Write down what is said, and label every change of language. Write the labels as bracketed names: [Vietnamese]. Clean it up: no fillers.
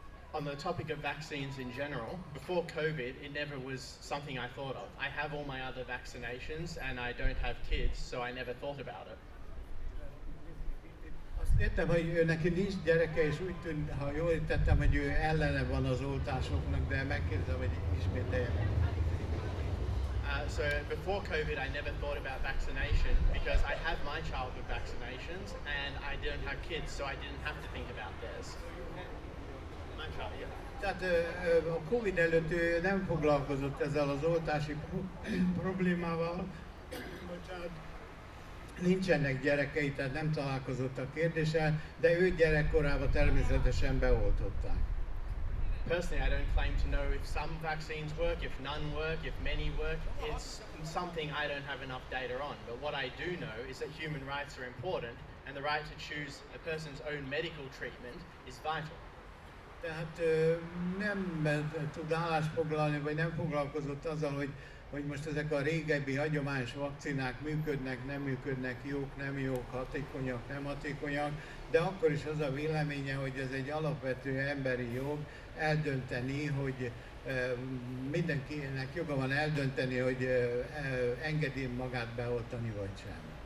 [English] On the topic of vaccines in general, before COVID, it never was something I thought of. I have all my other vaccinations and I don't have kids, so I never thought about it. [Hungarian] Azt értem, hogy ő neki nincs gyereke, és úgy tűnt, ha jól értettem, hogy ő ellene van az oltásoknak, de megkérdezem, hogy ismételjen. [English] So before COVID, I never thought about vaccination because I have my childhood vaccinations and I don't have kids, so I didn't have to think about theirs. My child, yeah. [Hungarian] Tehát a Covid előtt ő nem foglalkozott ezzel az oltási problémával. Bocsánat. Nincsenek gyerekei, tehát nem találkozott a kérdéssel, de ő gyerekkorában természetesen beoltották. [English] Personally, I don't claim to know if some vaccines work, if none work, if many work. It's something I don't have enough data on. But what I do know is that human rights are important and the right to choose a person's own medical treatment is vital. [Hungarian] Tehát nem tud állást foglalni, vagy nem foglalkozott azzal, hogy most ezek a régebbi hagyományos vakcinák működnek, nem működnek, jók, nem jók, hatékonyak, nem hatékonyak, de akkor is az a véleménye, hogy ez egy alapvető emberi jog eldönteni, hogy mindenkinek joga van eldönteni, hogy engedi magát beoltani vagy sem.